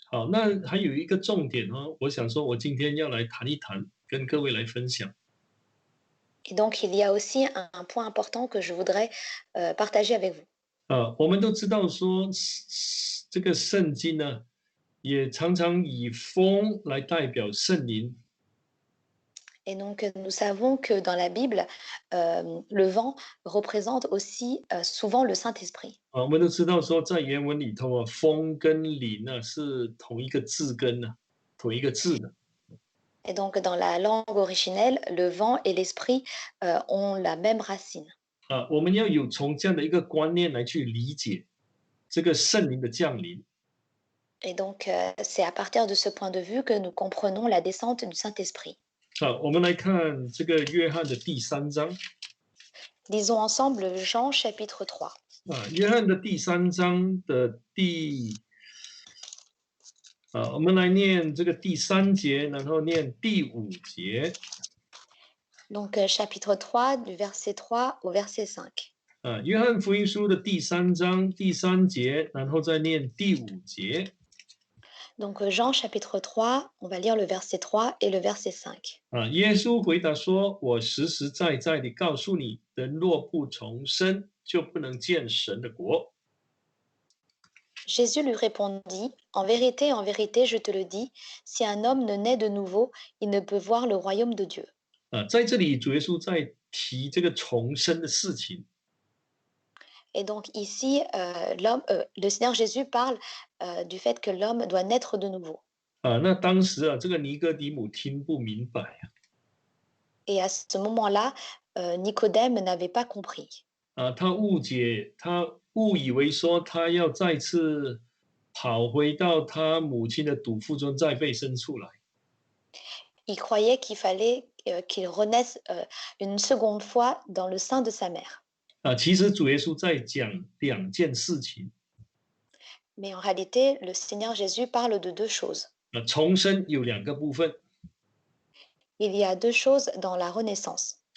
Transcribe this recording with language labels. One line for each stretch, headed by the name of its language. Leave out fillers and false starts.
Chinese: 那还有一个重点我想说，我今天要来谈一谈，跟各位来分享。
French: Et donc, il y a aussi un point important que je voudrais partager avec vous.
Chinese: 我们都知道说，这个圣经呢，也常常以风来代表圣灵。
French: Et donc, nous savons que dans la Bible, le vent représente aussi souvent le Saint-Esprit.
Chinese: 我们都知道说，在原文里头风跟灵呢是同一个字根呢，同一个字的。
French: Et donc, dans la langue originelle, le vent et l'esprit ont la même racine.
Chinese: 我们要有从这样的一个观念来去理解这个圣灵的降临。
French: Et donc, c'est à partir de ce point de vue que nous comprenons la descente du Saint-Esprit.
Chinese: 好，我们来看这个约翰的第三章
French: Lisons ensemble Jean chapitre 3.
Chinese: 约翰的第三章的我们来念这个第三节，然后念第五节
French: Donc, chapitre 3, du verset 3 au verset 5.
Chinese: 约翰福音书的第三章第三节，然后再念第五节
French: Donc, Jean chapitre 3, on va lire le verset 3 et le verset 5.
Chinese: 耶稣回答说：“我实实在在地告诉你，人若不重生，就不能见神的国。”
French: Jésus lui répondit, en vérité, je te le dis, si un homme ne naît de nouveau, il ne peut voir le royaume de Dieu.
Chinese: 在这里主耶稣在提这个重生的事情
French: Et donc ici, le Seigneur Jésus parle du fait que l'homme doit naître de nouveau.
Chinese: 那当时这个尼哥底母听不明白
French: Et à ce moment-là, Nicodème n'avait pas compris.
Chinese: 他误解，他误以为说他要再次跑回到他母亲的肚腹中再被生出来
French: Il croyait qu'il fallait qu'il renaisse une seconde fois dans le sein de sa mère.
Chinese: 其实主耶稣在讲两件事情
French: Mais en réalité, le Seigneur Jésus parle de deux choses.
Chinese: 重生有两个部分
French: Il y a deux choses dans la renaissance.